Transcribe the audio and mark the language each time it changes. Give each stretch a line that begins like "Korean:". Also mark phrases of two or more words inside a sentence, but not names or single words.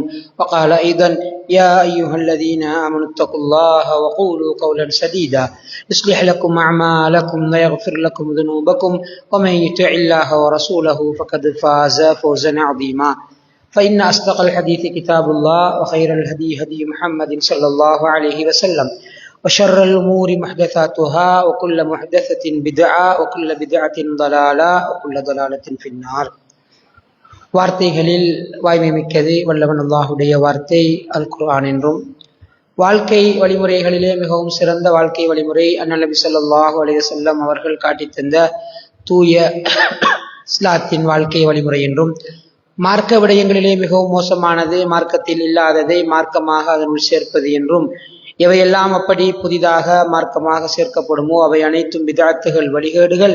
Arabic: وقال أيضا: يا أيها الذين آمنوا اتقوا الله وقولوا قولا سديدا يصلح لكم أعمالكم ويغفر لكم ذنوبكم ومن يطع الله ورسوله فقد فاز فوزا عظيما. فإن أصدق الحديث كتاب الله وخير الهدي هدي محمد صلى الله عليه وسلم وشر الأمور محدثاتها وكل محدثة بدعة وكل بدعة ضلالة وكل ضلالة في النار.
Tamil: வார்த்தைகளில் வாய்மை மிக்கது வல்லவன் அல்லாஹுடைய வார்த்தை அல் குர்ஆன் என்றும், வாழ்க்கை வழிமுறைகளிலே மிகவும் சிறந்த வாழ்க்கை வழிமுறை அன்னல் நபி
Arabic: صلى الله عليه وسلم
Tamil: அவர்கள் காட்டித் தந்த தூய இஸ்லாத்தின் வாழ்க்கை வழிமுறை என்றும், மார்க்க விடயங்களிலே மிகவும் மோசமானது மார்க்கத்தில் இல்லாததை மார்க்கமாக அதனுள் சேர்ப்பது என்றும், எவையெல்லாம் அப்படி புதிதாக மார்க்கமாக சேர்க்கப்படுமோ அவை அனைத்தும் பிதஅத்துகள், வழிகேடுகள்.